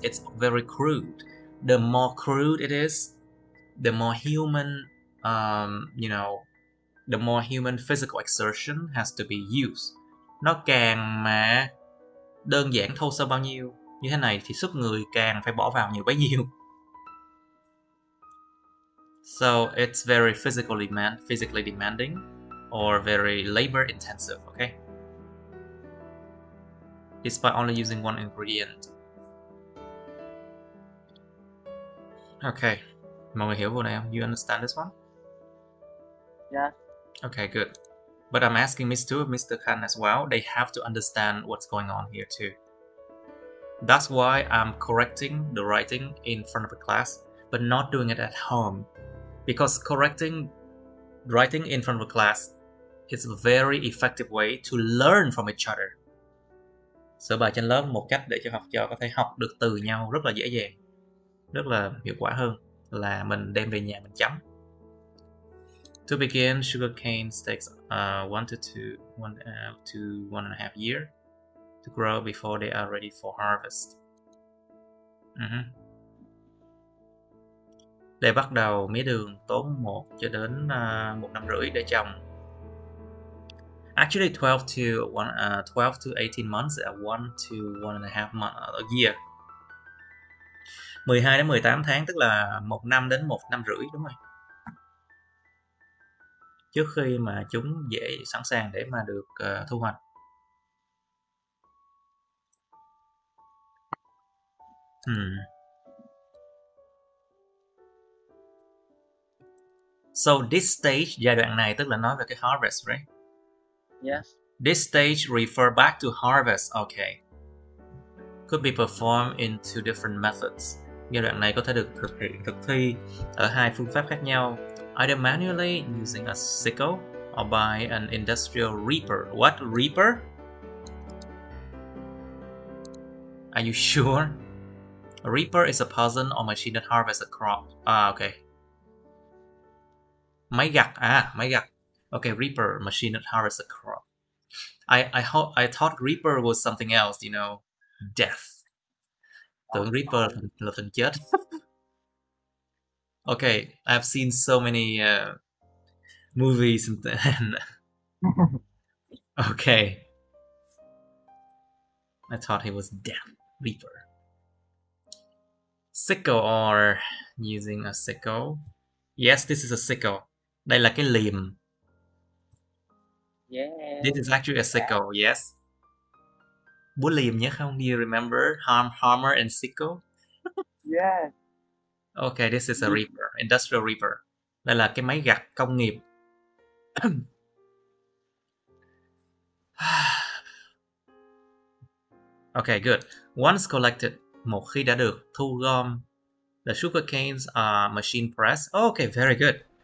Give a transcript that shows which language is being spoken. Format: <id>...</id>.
<en>It's very crude. The more crude it is, the more human, you know, the more human physical exertion has to be used.</en> <vi>Nó càng mà đơn giản thô sơ bao nhiêu như thế này thì sức người càng phải bỏ vào nhiều bấy nhiêu.</vi> <en>So it's very physically demanding or very labor intensive, okay? Despite only using one ingredient.</en> <vi>Okay, mọi người hiểu vụ này không?</vi> <en>You understand this one? Yeah. Okay, good. But I'm asking Miss Tu, Mr. Khan as well. They have to understand what's going on here too. That's why I'm correcting the writing in front of the class, but not doing it at home. Because correcting writing in front of the class is a very effective way to learn from each other.</en> <vi>Sửa bài trên lớp một cách để cho học trò có thể học được từ nhau rất là dễ dàng, rất là hiệu quả hơn là mình đem về nhà mình chấm.</vi> <en>To begin, sugarcane takes 1 to 1.5 years to grow before they are ready for harvest.</en> <vi>Để bắt đầu mía đường tốn 1 cho đến 1 năm rưỡi để trồng.</vi> <en>Actually 12 to 18 months, 1 to 1.5 months a year.</en> <vi>12 đến 18 tháng tức là 1 năm đến 1 năm rưỡi, đúng rồi. Trước khi mà chúng dễ sẵn sàng để mà được thu hoạch.</vi> <en>So this stage,</en> <vi>giai đoạn này tức là nói về cái harvest,</vi> <en>right? Yes. This stage refer back to harvest, okay. Could be performed in 2 different methods.</en> <vi>Giai đoạn này có thể được thực thi ở 2 phương pháp khác nhau.</vi> <en>Either manually using a sickle or by an industrial reaper. What reaper? Are you sure? A reaper is a person or machine that harvests a crop. Okay.</en> <vi>Máy gặt, máy gặt.</vi> <en>Okay, reaper, machine that harvests a crop. I thought reaper was something else, you know, death.</en> <vi>Tưởng reaper là thần chết.</vi> <en>Okay, I've seen so many movies and okay. I thought he was death, reaper. Sickle or using a sickle. Yes, this is a sickle.</en> <vi>Đây là cái liềm.</vi> <en>Yeah. This is actually a sickle, yes.</en> <vi>Búa liềm nhớ không?</vi> <en>Do you remember hammer and sickle? Yeah. Okay, this is a reaper, industrial reaper.</en> <vi>Đây là cái máy gặt công nghiệp.</vi> <en>Okay, good. Once collected,</en> <vi>một khi đã được thu gom,</vi> <en>the sugarcanes are machine pressed. Okay, very good.</en>